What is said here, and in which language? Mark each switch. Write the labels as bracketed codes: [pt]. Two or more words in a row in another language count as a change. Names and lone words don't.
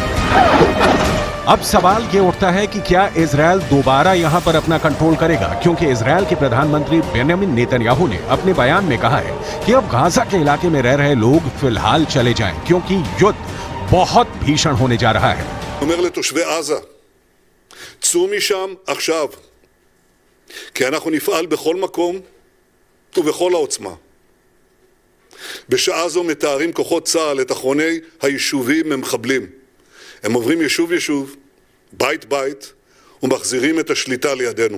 [hi] अब सवाल ये उठता है कि क्या इजरायल दोबारा यहां पर अपना कंट्रोल करेगा, क्योंकि इजरायल के प्रधानमंत्री बेन्यामिन नेतन्याहू ने अपने बयान में कहा है कि अब गाजा के इलाके में रह रहे लोग फिलहाल चले जाएं, क्योंकि युद्ध बहुत भीषण होने जा रहा है। [he] אומר לתושבי עזה, צאו משם עכשיו. כי אנחנו נפעל בכל מקום ובכל העוצמה. בשעה זו מתארים כוחות צה"ל את אחרוני היישובים ממחבלים. הם עוברים יישוב יישוב, בית בית, ומחזירים את השליטה לידינו.